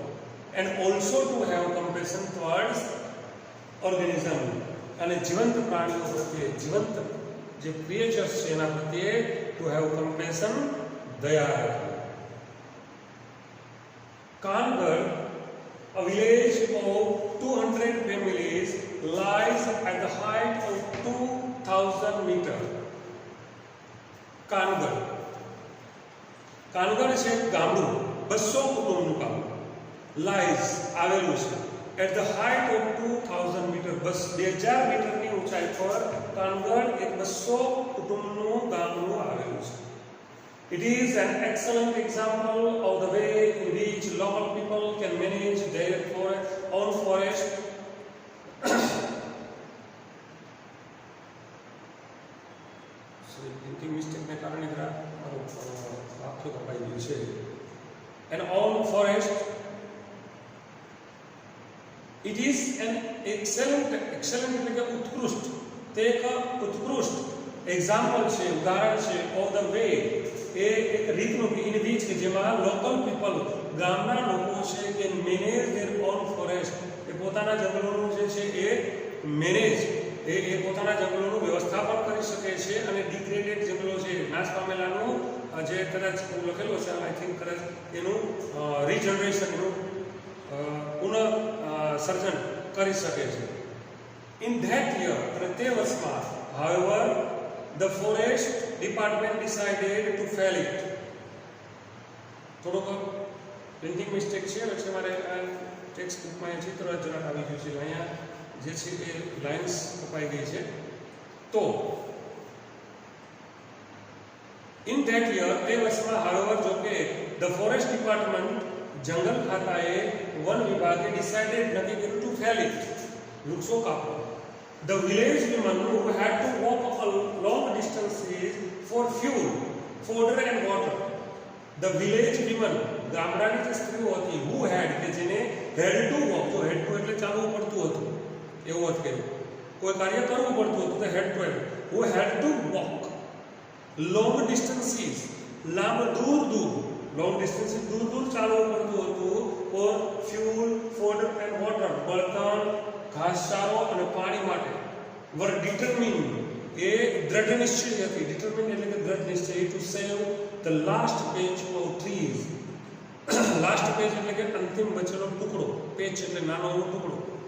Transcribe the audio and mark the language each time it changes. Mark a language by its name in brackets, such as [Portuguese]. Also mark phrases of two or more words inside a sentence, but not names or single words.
[English] and also to have compassion towards organism, [Gujarati] અને જીવંત પ્રાણીઓ પ્રત્યે, જીવંત જે ક્રિએચર્સ છે એના પ્રત્યે [English] to have compassion, [Gujarati] દયા રાખવી. કાનગઢ, [English] a village of 200 families, lies at the height of 2000 meters. [Gujarati] કાનગઢ છે ગામડું, 200 કુટુંબનું ગામ. lies આવેલું છે [English] at the height of 2000 meters, [Gujarati] 2000 મીટરની ઊંચાઈ પર કાનગઢ એક 200 કુટુંબનું ગામનું આવેલું છે. [English] It is an excellent example of the way in which local people can manage their own forest. Printing mistake [Gujarati] ને કારણે આખું કપાઈ ગયું છે. [English] And own forest. It is an excellent [Gujarati] એટલે કે ઉત્કૃષ્ટ, તે એક ઉત્કૃષ્ટ એક્ઝામ્પલ છે, ઉદાહરણ છે, [English] of the way, [Gujarati] એ એક રીતનું [English] in which [Gujarati] કે જેમાં [English] local people, [Gujarati] ગામના લોકો છે કે [English] manage their own forest, [Gujarati] એ પોતાના જંગલોનું જે છે એ મેનેજ, એ પોતાના જંગલોનું વ્યવસ્થાપન કરી શકે છે, અને ડિગ્રેડેડ જંગલો છે, નાશ પામેલાનું જે કદાચ લખેલું છે, [English] I think [Gujarati] કદાચ એનું રીજનરેશન, એનું પુનઃ સર્જન કરી શકે છે. [English] in that year, [Gujarati] અને તે વર્ષમાં, [English] however, the forest department decided to fell it. [Gujarati] થોડોક [English] printing mistake [Gujarati] છે, વચ્ચે મારે આ ટેક્સ્ટ બુકમાં એ ચિત્ર જરાક આવી ગયું છે, અહીંયા જે છે એ લાઇન્સ કપાઈ ગઈ છે. તો [English] in that year, [Gujarati] તે વર્ષમાં, however, જો કે [English] the forest department, [Gujarati] જંગલ ખાતાએ, વન વિભાગે ડિસાઇડેડ નક્કી કર્યું [English] to fell it, [Gujarati] વૃક્ષો કાપવા. [English] The village women who had to walk a long distances for fuel, fodder and water. the village women, [Gujarati] ગામડાની જે સ્ત્રીઓ હતી, [English] who had [Gujarati] કે જેને [English] had to walk, [Gujarati] તો [English] had to [Gujarati] એટલે ચાલવું પડતું હતું એવું જ કહ્યું, કોઈ કાર્ય કરવું પડતું હતું તો [English] had to, who had to walk long distances, [Gujarati] દૂર [English] long distances [Gujarati] દૂર ચાલવું પડતું હતું [English] for fuel, food and water, [Gujarati] બળતણ, ઘાસચારો અને પાણી માટે, [English] were determine [Gujarati] એ દ્રઢ નિશ્ચય હતી, ડિટરમિન એટલે કે દ્રઢ નિશ્ચય, [English] to save the last patch of trees, last patch [Gujarati] એટલે કે અંતિમ બચેલો ટુકડો, પેચ એટલે નાનો ટુકડો,